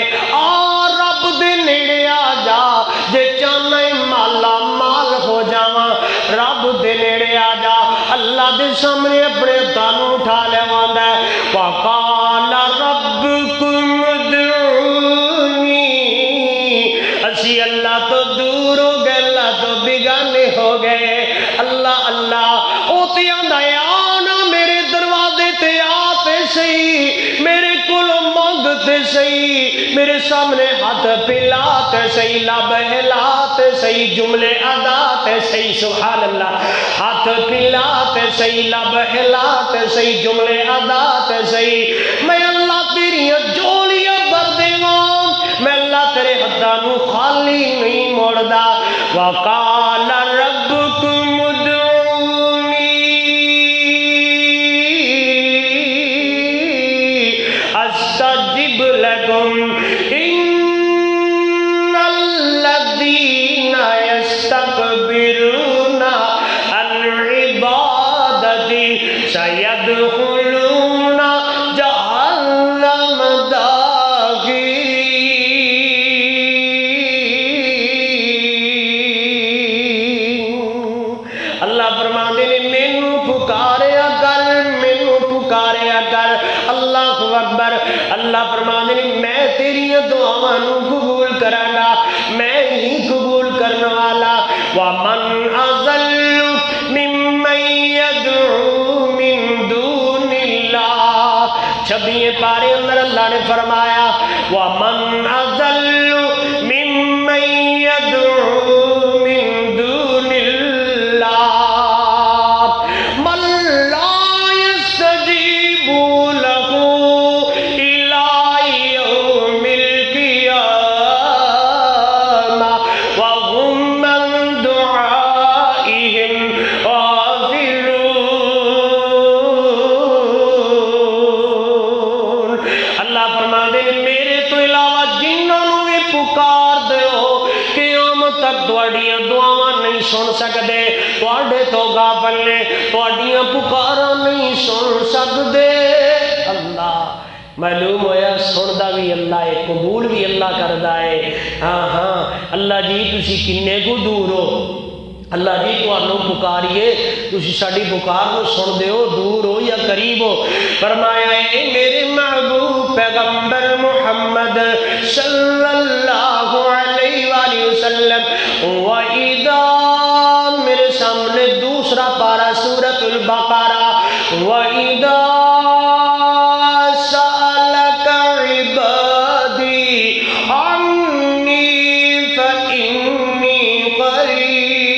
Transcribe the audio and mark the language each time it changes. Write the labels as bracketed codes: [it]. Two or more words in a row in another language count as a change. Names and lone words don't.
[pa] اور رب دے نیڑے آ جا جے چاہنا ہے مالا مال ہو جاواں، رب دے نیڑے آ جا، اللہ دے سامنے اپنے ہتھاں اٹھا لیواندا ہے۔ [ar] وقال ربکم ادعونی، [pa] اسی اللہ تو دور ہو گئے، اللہ تو بیگانے ہو گئے۔ اللہ اللہ او تے آندا ہے آنا میرے دروازے تے آتے صحیح، میرے کولوں منگتے صحیح، میرے سامنے ہاتھ پھیلاتے صحیح، لب ہلاتے صحیح، جملے اڑاتے صحیح۔ [ar] سبحان اللہ۔ [pa] ہاتھ پھیلاتے صحیح، لب ہلاتے صحیح، جملے اڑاتے صحیح۔ میں اللہ تیری جولیاں بھر دیواں، میں اللہ تیرے ہتھاں نو خالی نہیں موڑدا۔ [ar] وقال ربکم ادعونی استجب لکم ان الذین یستکبرون عن عبادتی سیدخلون جہنم داخرین۔ [pa] اللہ فرماندے نے مینوں پکاریا کر، مینوں پکاریا کر۔ [ar] اللہ اکبر۔ [pa] اللہ فرماندے نے میں تیری دعاواں نو قبول کراں گا، میں ہی قبول کرنے والا۔ [ar] وَمَنْ أَضَلُّ مِمَّن يَدْعُو مِن دُونِ اللَّهِ۔ [pa] 26 پارے اندر اللہ نے فرمایا [ar] وَمَنْ أَضَلُّ مِمَّن يَدْعُو مِن دُونِ اللَّهِ مَن لَّا يَسْتَجِيبُ لَهُ إِلَىٰ يَوْمِ الْقِيَامَةِ وَهُمْ عَن دُعَائِهِمْ غافلون۔ [pa] اللہ فرماتے ہیں میرے تو علاوہ جنہوں نے بھی پکار دیو قیامت تک تواڈیاں دعاواں نہیں سن سکدے، تواڈے تو غافل نے، تواڈیاں پکاراں نہیں سن سکدے۔ اللہ معلوم ہویا سندا بھی اللہ ہے، قبول بھی اللہ کردا ہے۔ ہاں ہاں اللہ جی تسی کنے کو دور ہو، اللہ جی تانوں پکاریے تسی ساڈی پکار نو سن دیو، دور ہو یا قریب ہو۔ فرمایا اے میرے محبوب پیغمبر محمد [ar] صلی اللہ علیہ وآلہ وسلم، [pa] وَإِذَا میرے سامنے دوسرا پارہ سورۃ البقرہ، [ar] وَإِذَا سَأَلَكَ عِبَادِي عَنِّي فَإِنِّي قَرِيبٌ۔